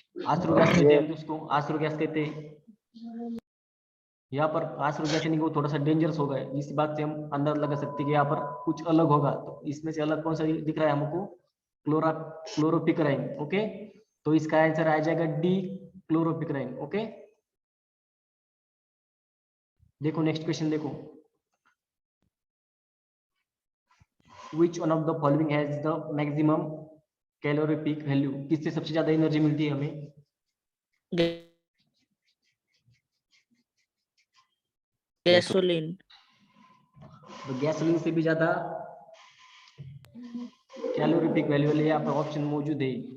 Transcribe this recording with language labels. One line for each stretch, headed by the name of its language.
Hindi: आश्रू gas कहते हैं उसको, आश्रू गैस कहते हैं। यहाँ पर आश्रू गैस यानी कि वो थोड़ा सा डेंजरस होगा, इस बात से हम अंदाजा लगा सकते हैं कि यहाँ पर कुछ अलग होगा। तो इसमें से अलग कौन सा दिख रहा है हमको? क्लोरोपिक्राइन। ओके, तो इसका आंसर आ जाएगा डी, क्लोरोपिक्राइन। ओके, देखो नेक्स्ट क्वेश्चन देखो,
English: which one of the following has the maximum calorific value?
Hindi: किससे सबसे ज्यादा एनर्जी मिलती है हमें? गैसोलीन। तो गैसोलीन से भी ज्यादा कैलोरीफिक वैल्यू वाले यहाँ पर ऑप्शन मौजूद है।